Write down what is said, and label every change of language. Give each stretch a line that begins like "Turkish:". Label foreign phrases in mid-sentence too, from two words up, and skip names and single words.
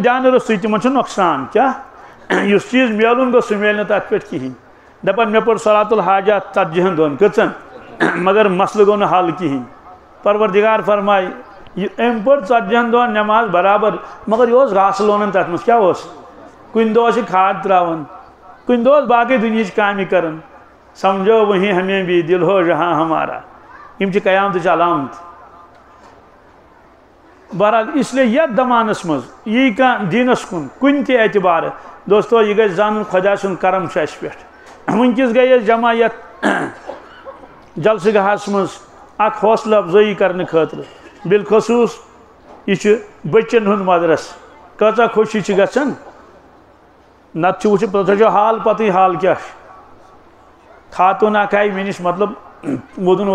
Kashmiri: دھیانہٕ روٚستُے تِمن چھُ نۄقصان کیٛاہ یُس چیٖز میلُن گوٚژھ سُہ میلہِ نہٕ تتھ پٮ۪ٹھ کِہیٖنۍ دپان مےٚ پٔر
Arabic: صلات الحاجات
Kashmiri: 40 دۄہن کٔژن مگر مسلہٕ گوٚو نہٕ حل کِہیٖنۍ پروردگار فرمایہِ أمۍ پٔر 40 دۄہن نٮ۪ماز برابر مگر یہِ اوس گاسہٕ لونان تتھ منٛز کیٛاہ اوس کُنہِ دۄہ اوس یہِ کھاد ترٛاوان کُنہِ دۄہ اوس باقٕے دُنہِچ کامہِ کران
Urdu: سمجھو وہیں ہمیں بھی دل ہو جہاں ہمارا
Kashmiri: یِم چھِ قیامتٕچ علامت بہرحال
Urdu: اس لیے
Kashmiri: یتھ زمانس منٛز یی کانٛہہ دیٖنس کُن کُنہِ تہِ اعتبارٕ دوستو یہِ گژھِ زانُن خۄدا سُنٛد کرم چھُ اَسہِ پٮ۪ٹھ وٕنکٮ۪س گٔے أسۍ جمع یتھ جلسہٕ گاہس منٛز اکھ حوصلہٕ افضٲیی کرنہٕ خٲطرٕ بالخصوٗص یہِ چھُ بچن ہُنٛد مدرس کۭژاہ خوشی چھِ گژھان نتہٕ چھُ وٕچھِتھ تۄہہِ چھو حال پتہٕ حال کیٛاہ چھُ خاتوٗن اکھ آیہِ مےٚ نِش مطلب وودُن